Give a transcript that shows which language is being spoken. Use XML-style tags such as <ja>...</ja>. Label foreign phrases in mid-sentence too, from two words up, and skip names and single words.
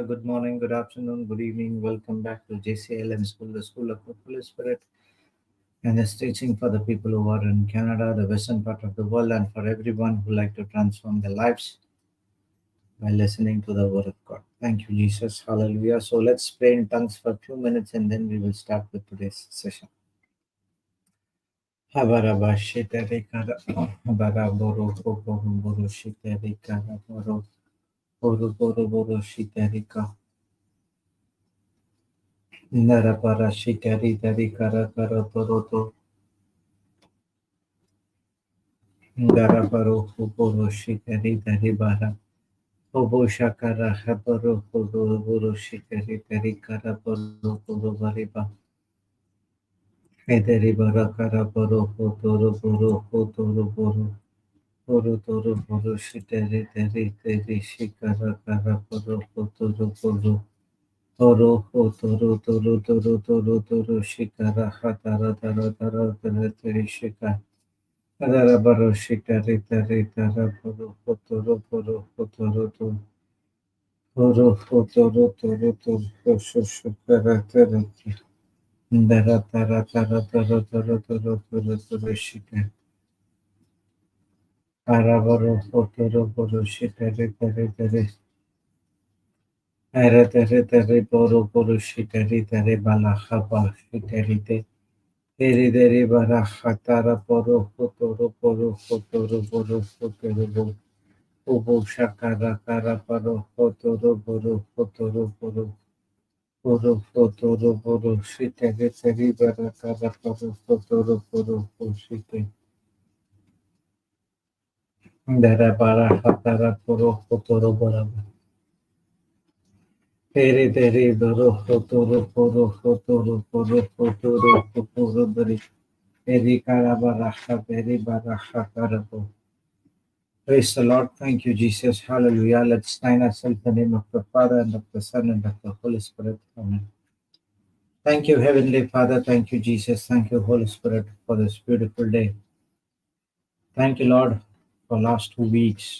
<en>Good morning, good afternoon, good evening. Welcome back to JCILM School, the School of the Holy Spirit, and it's teaching for the people who are in Canada, the western part of the world, and for everyone who like to transform their lives by listening to the Word of God. Thank you, Jesus. Hallelujah. So let's pray in tongues for 2 minutes and then we will start with today's session. Habaraba shiteri kara, habaraboro, boro, boro, shiteri kara, boro, boro, shiteri kara. Narapara shikari dari kara kara toroto Daraparo Huboro shikari dari bara Hobo shakara habaro Huboro shikari dari kara poro poro bariba Hederi bara kara poro Hotoro poro Hotoro poro Poro toro poro shitari dari shikara kara poro Hotoro poro Toro Hotoro toro shikara hatara tara tara tara tara shikara Arabaro shikari tari tara poro potoro poro potoro to poro potoro toro to posho shukara tara dara tara tara tara tara tara tara tara shikari Arabaro potoro poro shikari tari tari Ara tari tari poro poro shikari tari bala haba shikari te Teri deri bara hatara poro potoro poro potoro poro potoro Ubu shakara kara paro fotoro boro fotoro boro boro fotoro boro shite geteri bara kara paro fotoro boro shite dara bara hatara poro fotoro bara tere tere boro fotoro fotoro bari eri kara bara hateri bara hatara boro. Praise the Lord. Thank you, Jesus. Hallelujah. Let's stand ourselves in the name of the Father and of the Son and of the Holy Spirit. Amen. Thank you, Heavenly Father. Thank you, Jesus. Thank you, Holy Spirit, for this beautiful day. Thank you, Lord, for last 2 weeks.</en>